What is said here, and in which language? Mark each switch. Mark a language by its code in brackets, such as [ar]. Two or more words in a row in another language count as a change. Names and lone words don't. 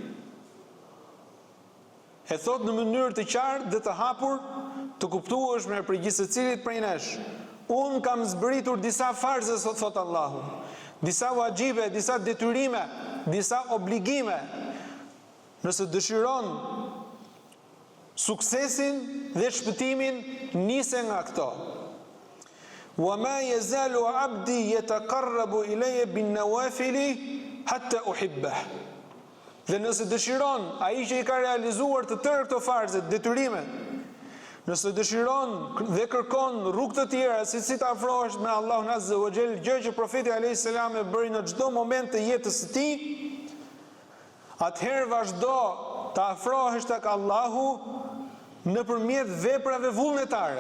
[sq] E thot në mënyrë të qartë dhe të hapur, të kuptueshme për gjithsecilit prej nesh. Unë kam zbritur disa farze, thot Allahu, disa vajibe, disa detyrime, disa obligime. Nëse dëshiron suksesin dhe shpëtimin, nise nga këto. [ar] وما يزال عبدي يتقرب إلي بالنوافل حتى أحبه. [sq] Dhe nëse dëshiron ai që i ka realizuar të tërë këto farze, detyrimet, Nëse dëshiron dhe kërkon rrugë të tjera si të afrohesh me Allahun [ar] عز وجل, [sq] gjë që profeti [ar] عليه السلام [sq] e bëri në çdo moment të jetës së tij, atëherë vazhdo të afrohesh tek Allahu nëpërmjet veprave vullnetare.